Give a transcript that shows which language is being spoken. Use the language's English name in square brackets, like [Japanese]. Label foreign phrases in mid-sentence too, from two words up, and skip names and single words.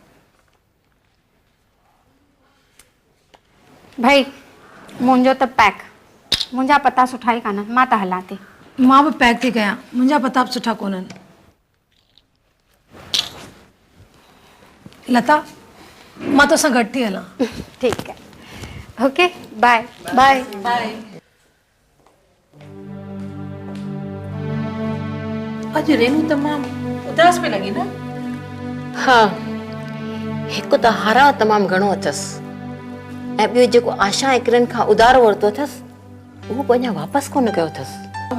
[Sindhi] भाई मुंहिंजो त पैक, मुंहिंजा पता सुठा ई कान्हनि, मां त हलां थी। मां बि पैक थी कयां, मुंहिंजा पता बि सुठा कोन्हनि। लता, मां तोसां गॾु थी हलां। [Hindi] ठीक है, [English] okay, bye bye बाय। [Sindhi] अॼु रेनू तमामु उदास पे लॻी न? हा, हिकु त हारा तमामु घणो अथसि ऐं ॿियो जेको आशा ऐं किरण खां उधारो वरितो अथसि उहो को अञा वापसि कोन कयो अथसि।